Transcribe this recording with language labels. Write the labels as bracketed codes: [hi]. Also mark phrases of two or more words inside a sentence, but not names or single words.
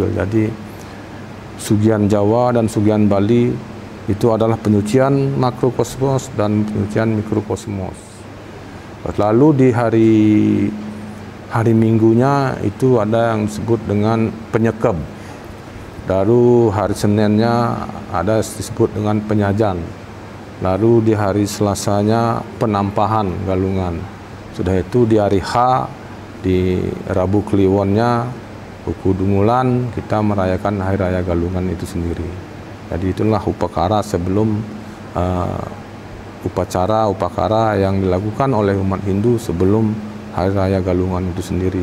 [id] Jadi Sugihan Jawa dan Sugihan Bali itu adalah penyucian makrokosmos dan penyucian mikrokosmos. Lalu di hari Minggunya itu ada yang disebut dengan penyekeb. Lalu hari Seninnya ada disebut dengan penyajan. Lalu di hari Selasanya penampahan galungan. Sudah itu di hari H di Rabu Kliwonnya, Buku Dungulan, kita merayakan Hari Raya Galungan itu sendiri. Jadi itulah upakara sebelum upacara yang dilakukan oleh umat Hindu sebelum Hari Raya Galungan itu sendiri.